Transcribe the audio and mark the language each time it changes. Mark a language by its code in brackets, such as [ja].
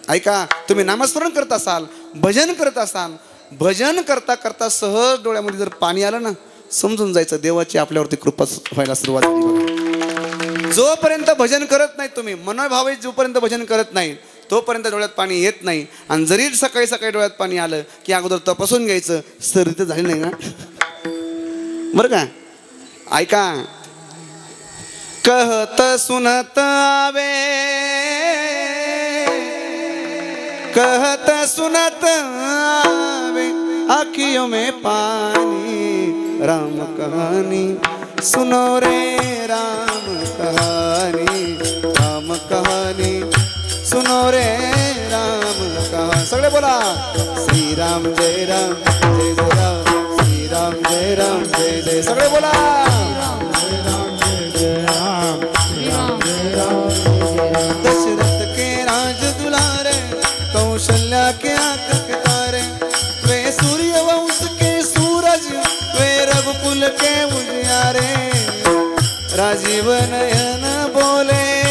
[mr] ऐका, तुम्ही नामस्मरण करत असाल, भजन करत असाल, भजन करता करता सहज डोळ्यामध्ये जर पाणी आलं ना, समजून जायचं देवाची आपल्यावरती कृपा व्हायला सुरुवात झाली बघा. जोपर्यंत भजन करत नाही तुम्ही, मनोभावे जोपर्यंत भजन करत नाही, तोपर्यंत डोळ्यात पाणी येत नाही. आणि जरी सकाळी सकाळी डोळ्यात पाणी आलं की अगोदर तपासून घ्यायचं, सर्दी तर झाली नाही ना बरं का. [hi] ऐका, कहत सुनत आवे, कहत सुनत आवे आँखियों में पानी, राम कहानी सुनो रे राम कहानी, राम कहानी सुनो रे राम कहानी. [mr] सगळे बोला श्री राम जय राम जय जय राम, श्री राम जय राम जय जय. सगळे बोला [hi] दशरथ के राज दुलारे, कौशल्या के आंख के तारे, वे सूर्य वंश के सूरज, वे रघुकुल के उजियारे, राजीव नयन बोले,